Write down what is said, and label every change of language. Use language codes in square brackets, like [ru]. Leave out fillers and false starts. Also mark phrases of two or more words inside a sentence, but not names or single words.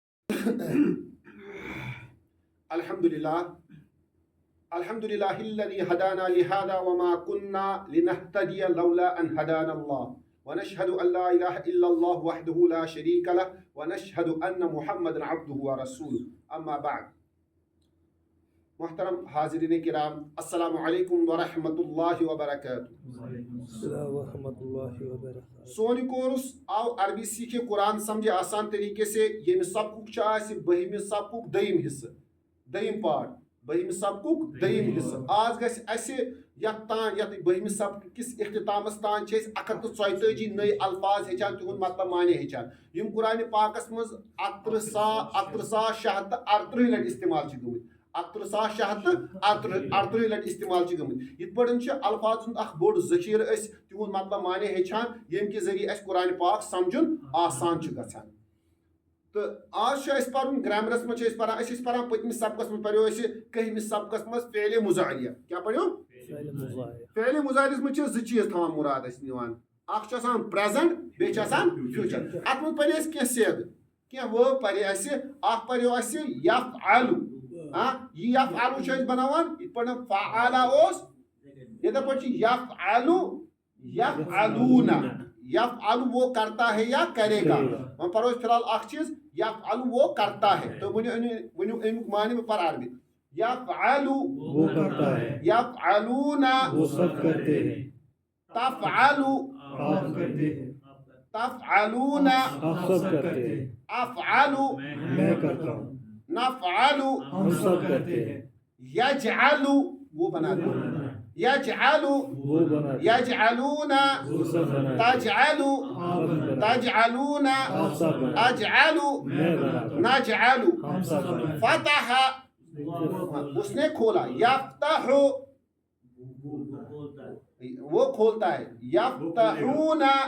[ar] الحمد لله الذي هدانا لهذا وما كنا لنهتدي لولا أن هدانا الله. ونشهد أن لا إله إلا الله وحده لا شريك له ونشهد أن محمدا عبده ورسوله. أما بعد. [ur] محترم حاضرین کرام, [ar] السلام عليكم ورحمة الله وبركاته. [ks] سون کورس آو [ur] عربی سیکھے قرآن سمجھے آسان طریقے سے [ks] یہ سبق چاہے بہم سبق دیم حصہ دیم پارٹ بہم سبق دیم حصہ آج گژھِ اسہِ یتھ تان یتھ بہم سبق کس اختتامس تان چھِ أسۍ 144 نٔے الفاظ ہیٚچھان تِہُنٛد مطلب معنے ہیٚچھان یِم قرآنِ پاکس منٛز 68,638 لٹہِ استعمال چھِ گٔمٕتۍ 68,638 لٹہِ استعمال چھِ گٔمٕتۍ یِتھ پٲٹھۍ چھِ الفاظ ہُنٛد اکھ بوٚڑ ذخیرٕ أسۍ تِہُنٛد مطلب معنے ہیٚچھان ییٚمہِ کہِ ذٔریعہٕ اَسہِ قرآنِ پاک سمجھُن آسان چھُ گژھان تہٕ آز چھُ اَسہِ پرُن گرٛیمرس منٛز چھِ أسۍ پران پٔتمِس سبقس منٛز پرِیو اَسہِ کٔہمِس سبقس منٛز فعلِ مُضارع کیٛاہ پرِیو فعلِ مُضارعس منٛز چھِ 2 چیٖز تھاوان مُراد اَسہِ نِوان اکھ چھُ آسان پریزنٹ بیٚیہِ چھُ آسان فیوٗچر اتھ منٛز پرِ اَسہِ کینٛہہ سیٚد کینٛہہ وٲرڈ پرِ اَسہِ اکھ پرِیو اَسہِ یفعلُ یہ یفعلُ چھِ أسۍ بناوان یِتھ پٲٹھۍ فعل اوس یِتھے پٲٹھۍ چھِ یفعلُ یفعلون یفعل [ur] وہ کرتا ہے یا کرے گا [ks] وۄنۍ پرو أسۍ فِلحال اکھ چیٖز یفعل [ur] وہ کرتا ہے [ks] تُہۍ ؤنِو امیُک معنی بہٕ پرٕ عربی یفعل [ur] وہ کرتا ہے [ks] یفعلون [ur] وہ سب کرتے ہیں تفعل آپ کرتے ہیں تفعلون آپ سب کرتے ہیں افعل میں کرتا ہوں نفعل ہم سب کرتے ہیں یجعل وہ بناتے ہیں یجعل وہ بناتے ہیں یجعلون وہ سب بناتے ہیں تجعل تجعلون آپ سب بناتے ہیں اجعل میں بناتا ہوں نجعل ہم سب بناتے ہیں فتح اس نے کھولا یفتح وہ کھولتا ہے یفتحون